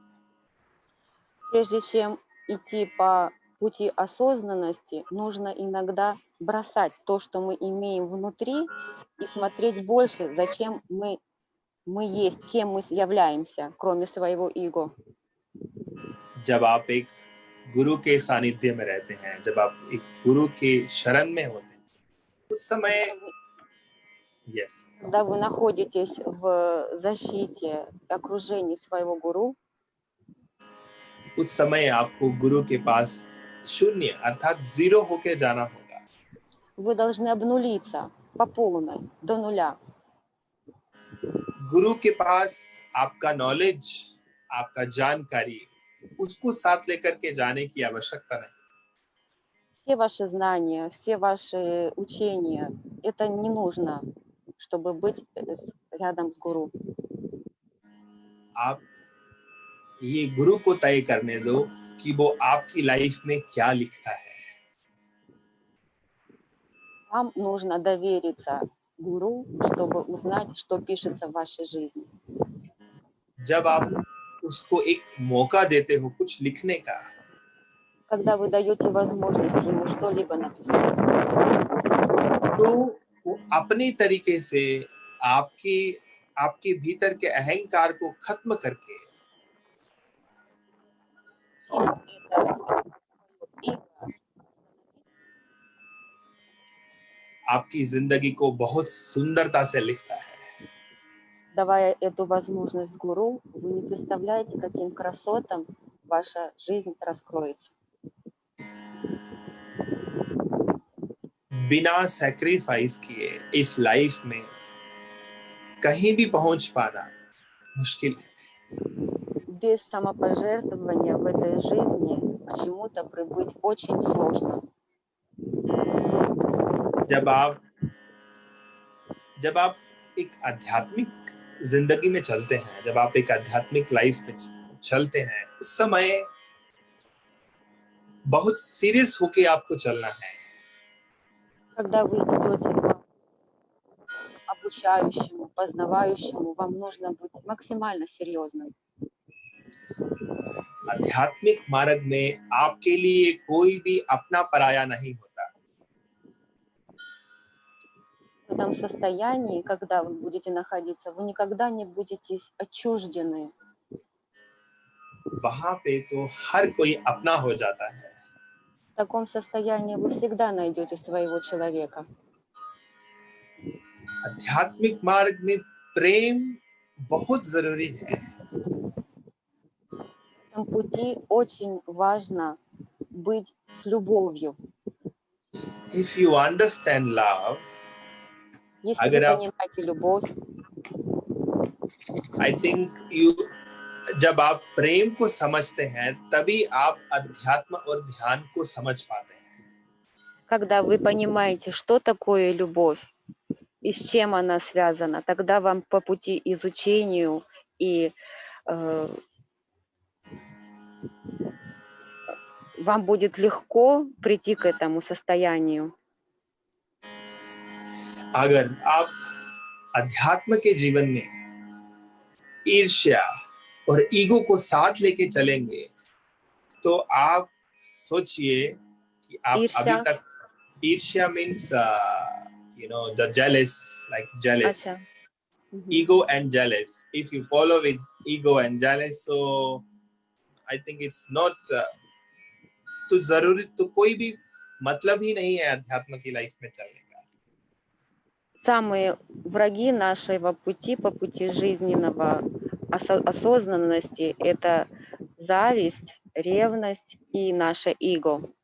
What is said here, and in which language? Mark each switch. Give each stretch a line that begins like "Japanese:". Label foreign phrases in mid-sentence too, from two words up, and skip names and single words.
Russian: Прежде чем идти по пути осознанности, нужно иногда бросать то, что мы имеем внутри, и смотреть больше, зачем мы есть, кем мы являемся, кроме своего эго.
Hindi: जब आप एक गुरु के सानिध्य में रहते हैं, जब आप एक गुरु के शरण में होते हैं, उस समय यस
Russian: Когда вы находитесь в защите, окружении своего гуру,
Hindi: उस समय आपको गुरु के पास शून्य अर्थात जीरो होके जाना होगा।
Russian: вы должны обнулиться по полной, до нуля.
Hindi: गुरु के पास आपका नॉलेज, आपका जानकारी, उसको साथ लेकर के जाने की आवश्यकता नहीं।
Russian: Все ваши знания, все ваши учения, это не нужно, чтобы быть рядом с гуру.
Hindi: आप ये गुरु को तय करने दो कि वो आपकी लाइफ में क्या लिखता है।
Russian: Вам нужно довериться гуру, чтобы узнать, что пишется в вашей жизни.
Hindi: जब आप उसको एक मौका देते हो कुछ लिखने का,
Russian: Когда вы даете возможность ему что-либо написать,
Hindi: तो वो अपने तरीके से आपके भीतर के अहंकार को खत्म करके
Russian: это эго,
Hindi: आपकी जिंदगी को बहुत सुंदरता से लिखता है।
Russian: давая эту возможность гуру, вы не представляете, каким красотам ваша жизнь раскроется.
Hindi: बिना सैक्रिफाइस किए इस लाइफ में कहीं भी पहुंच पाना मुश्किल है।
Russian: Без самопожертвования в этой жизни к чему-то прибыть очень сложно.
Hindi: जब आप एक आध्यात्मिक जिंदगी में चलते हैं, जब आप एक आध्यात्मिक लाइफ में चलते हैं, उस समय बहुत सीरियस होके आपको चलना है।
Russian: Когда вы идете по обучающему, познавающему, вам нужно быть максимально серьезным.
Hindi: आध्यात्मिक मार्ग में आपके लिए कोई भी अपना पराया नहीं होता.
Russian: В этом состоянии, когда вы будете находиться, вы никогда не будете отчуждены.
Hindi: वहां पे तो हर कोई अपना हो जाता है.
Russian: В таком состоянии вы всегда найдете своего человека.
Hindi: आध्यात्मिक मार्ग में प्रेम बहुत जरूरी है.
Russian: В этом пути очень важно быть с любовью.
English: If you understand love,
Russian: Если вы
Hindi: अगर आप,
Russian: понимаете любовь,
English: I think you,
Hindi: जब आप प्रेम को समझते हैं तभी आप अध्यात्म और ध्यान को समझ पाते हैं.
Russian: когда вы понимаете, что такое любовь и с чем она связана, тогда вам по пути изучению и вам будет легко прийти к этому состоянию.
Hindi: अगर आप अध्यात्म के जीवन में ईर्ष्या और ईगो को साथ लेके चलेंगे तो आप सोचिए कि आप अभी ईर्ष्या? तक, ईर्ष्या
English: means the jealous, like jealous.
Hindi: अच्छा.
English: Ego and jealous. If you follow with ego and jealous, so I think it's not
Hindi: तो जरूरी, तो कोई भी मतलब ही नहीं है अध्यात्म की लाइफ में चलने का.
Russian: Самые враги нашего пути, по пути жизненного осознанности, это зависть, ревность и наше эго.